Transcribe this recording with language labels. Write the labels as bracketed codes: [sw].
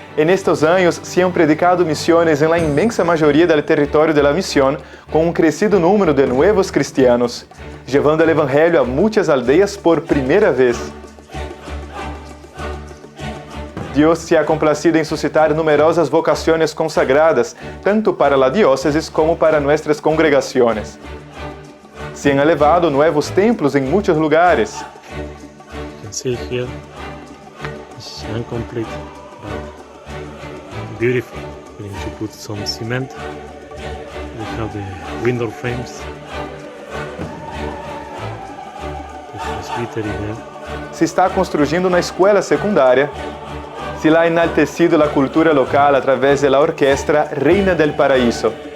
[es] En estos años se han predicado misiones en la inmensa mayoría del territorio de la misión, con un crecido número de nuevos cristianos, llevando el Evangelio a muchas aldeas por primera vez. Dios se ha complacido en suscitar numerosas vocaciones consagradas, tanto para la diócesis como para nuestras congregaciones. Se han elevado nuevos templos en muchos lugares. [en] You can see here, it's incomplete, but beautiful. We need to put some cement. We have the window frames. The presbytery there. [pt] Se está construindo uma escola secundária. [es] Se ha enaltecido la cultura local a través de la orquesta Reina del Paraíso.